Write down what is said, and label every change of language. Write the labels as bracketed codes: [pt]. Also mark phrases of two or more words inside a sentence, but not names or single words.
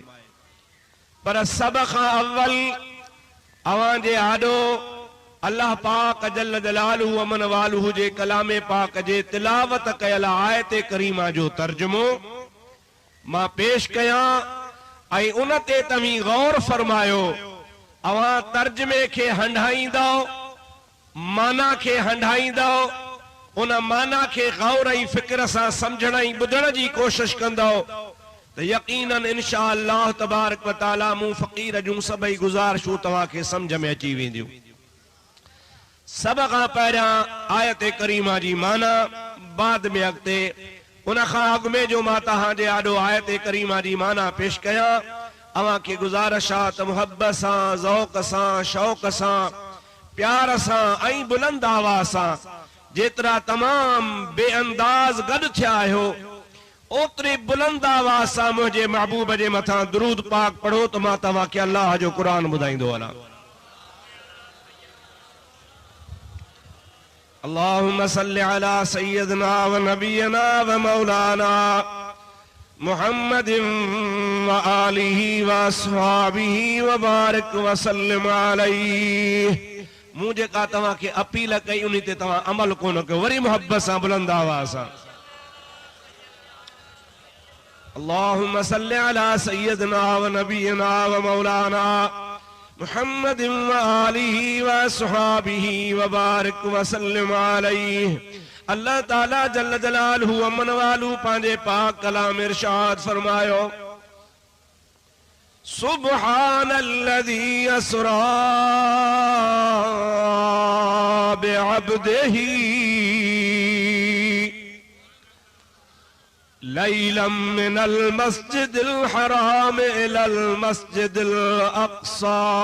[sd] पर सभ खां अव्वल अवां जे आॾो अल्लाह पाक [ar] جل جلاله عم نواله [sd] जे कलामे पाक जे तिलावत कयल आयत करीमा जो तर्जुमो मां पेश कयां ऐं उन ते तव्हीं गौर फरमायो। अवां तर्जुमे खे हंडाईंदो, माना खे हंडाईंदो, उन माना खे गौर ऐं फिक्र सां समझण ऐं ॿुधण जी कोशिश कंदो त यकीनन [ar] إن شاء الله تبارك وتعالى [sd] मूं फ़क़ीर जूं सभई गुज़ारिशूं तव्हांखे समझ में अची वेंदियूं। सभ खां पहिरियां आयत करीमा जी माना, बाद में अॻिते उन खां अॻु में जो मां तव्हांजे आॾो आयत करीमा जी माना पेश कयां। अवां खे गुज़ारिश आहे त मुहबत सां, ज़ौक़ सां, शौक़ सां, प्यार सां ऐं बुलंद आवाज़ सां जेतिरा तमाम बेअंदाज़ गॾु थिया आहियो ओतिरी बुलंद आवाज़ सां मुंहिंजे महबूब जे मथां दुरूद पाक पढ़ो त मां तव्हांखे अल्लाह जो क़ुरान ॿुधाईंदो वञा। [ar] اللهم صل على سيدنا ونبينا ومولانا محمد وآله وأصحابه وبارك وسلم عليه. [sd] मूं जेका तव्हांखे अपील कई उन ते तव्हां अमल कोन कयो, वरी मोहब्बत सां बुलंद आवाज़ सां [ar] اللهم صل على سيدنا ونبينا ومولانا محمد وآله وأصحابه وبارك وسلم عليه. [sd] अल्लाह ताला [ar] جل جلاله عم نواله [sd] पंहिंजे पाक कलाम इरशाद फरमायो, [ar] سبحان الذي أسرى بعبده ليلا من المسجد الحرام إلى المسجد الأقصى